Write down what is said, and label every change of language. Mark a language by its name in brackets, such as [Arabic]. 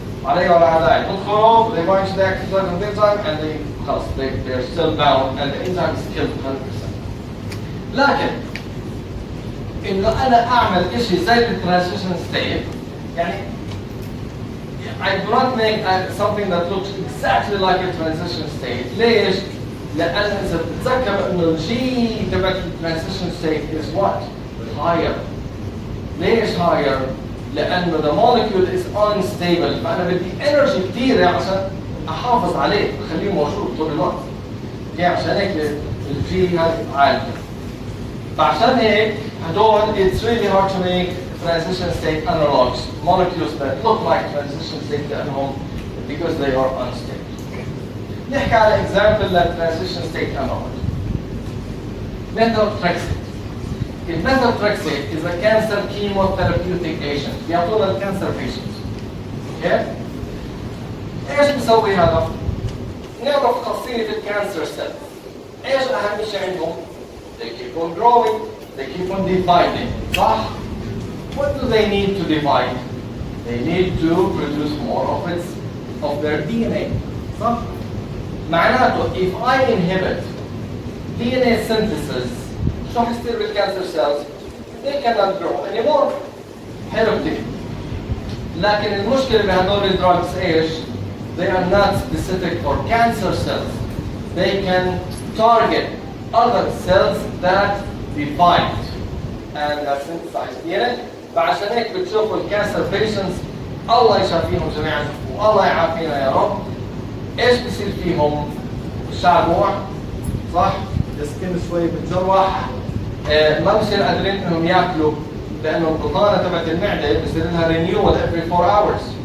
[Arabic] عليه ولا على داعي تدخلوا [English] they bind to the active site of the enzyme and they're still bound and the enzyme is killed 100%. [Arabic] لكن إنه أنا أعمل إشي زي الترانزيشن ستيت يعني [English] I do not make something that looks exactly like a transition state. [Arabic] ليش؟ لأن إذا بتتذكر إنه الجي تبعت الترانزيشن ستيت [English] is what? Higher. [Arabic] ليش higher؟ لأنه [English] the molecule is unstable [Arabic] فأنا بدي energy كثيرة عشان أحافظ عليه أخليه موجود طول الوقت. عشان هيك الجي هاي عالية. فعشان هيك هدول [English] it's really hard to make transition state analogs molecules that look like transition state [Arabic] لأنهم [English] because they are unstable. [Arabic] نحكي على [English] example للtransition state analog. methotrexate. Methotrexate is a cancer chemotherapeutic agent. [Arabic] بيعطونا الكانسر patients. [English] Okay? [Arabic] ايش بيسوي هذا؟ نعرف خاصية الكانسر cells. ايش أهم شيء عندهم؟ [English] They keep on growing, they keep on dividing. [Arabic] صح؟ [English] What do they need to divide? They need to produce more of their DNA. [Arabic] صح؟ معناته [English] if I inhibit DNA synthesis [Arabic] شو حيصير بالكانسر [English] cells؟ They cannot grow anymore. [Arabic] حلو كتير. لكن المشكلة بهدول الدراجز ايش؟ [English] They are not specific for cancer cells. They can target other cells that divide and that synthesize DNA. [Arabic] فعشان هيك بتشوفوا الكانسر patients الله يشافيهم جميعا والله يعافينا يا رب. ايش بصير فيهم؟ الشعر جوع صح؟ السكن شوي بتجرح ما بصير قادرين انهم ياكلوا لانه البطانه تبعت المعده بصير لها رينيول [English] every 4 hours.